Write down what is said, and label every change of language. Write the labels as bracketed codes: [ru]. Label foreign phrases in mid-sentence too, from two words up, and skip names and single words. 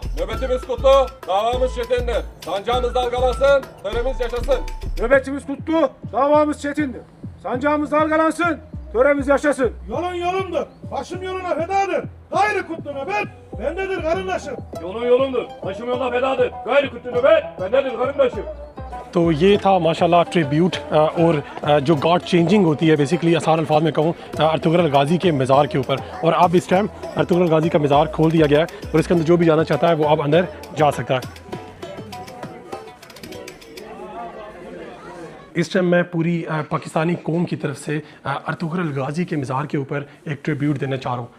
[tr] Nöbetimiz kutlu, davamız çetindir. Sancağımız dalgalansın, töremiz yaşasın. Nöbetimiz kutlu, davamız çetindir. Sancağımız dalgalansın, töremiz yaşasın. Yolun yolumdur, başım yoluna fedadır. Gayrı kutlu nöbet, bendedir karındaşım. Yolun yolumdur, başım yoluna fedadır. Gayri kutlu nöbet, bendedir karındaşım. [ur] تو یہ تھا ماشاءاللہ ٹریبیوٹ اور جو [en] guard changing [ur] ہوتی ہے بیسکلی، آسان الفاظ میں کہوں، ارطغرل غازی کے مزار کے اوپر. اور اب اس ٹائم ارطغرل غازی کا مزار کھول دیا گیا ہے اور اس کے اندر جو بھی جانا چاہتا ہے وہ اب اندر جا سکتا ہے. اس ٹائم میں پوری پاکستانی قوم کی طرف سے ارطغرل غازی کے مزار کے اوپر ایک ٹریبیوٹ دینا چاہ رہا ہوں.